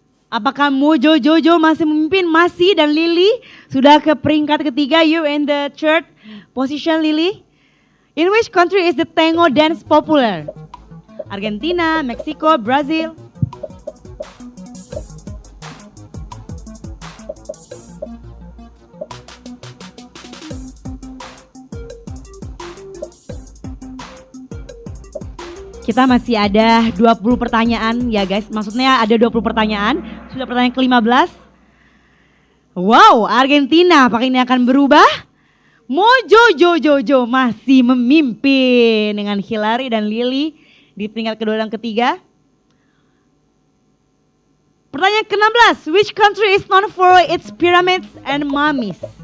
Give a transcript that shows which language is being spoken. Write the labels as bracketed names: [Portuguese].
[Indonesian] Apakah Mojo Jojo masih memimpin? Masih, dan Lily sudah ke peringkat ketiga. [English] You in the third position, Lily. In which country is the tango dance popular? Argentina, Mexico, Brazil. [Indonesian] Kita masih ada 20 pertanyaan ya guys. Maksudnya ada 20 pertanyaan. Sudah pertanyaan ke-15. Wow, Argentina apakah ini akan berubah? Mojo Jojo masih memimpin dengan Hillary dan Lily di peringkat kedua dan ketiga. Pertanyaan ke-16. [English] Which country is known for its pyramids and mummies?